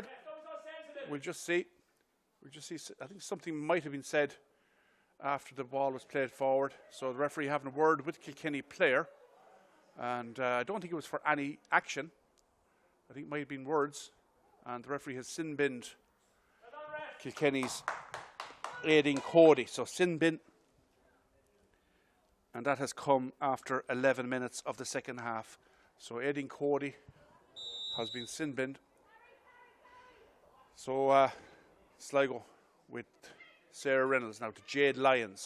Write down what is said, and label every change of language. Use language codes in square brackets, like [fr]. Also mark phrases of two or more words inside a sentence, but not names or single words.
[en] We'll just see. I think something might have been said after the ball was played forward. So the referee having a word with Kilkenny player, and I don't think it was for any action. I think it might have been words, and the referee has sin-binned Kilkenny's Aideen Cody. So sin-bin, and that has come after 11 minutes of the second half. So Aideen Cody has been sin-binned. So Sligo with Sarah Reynolds now to Jade Lyons.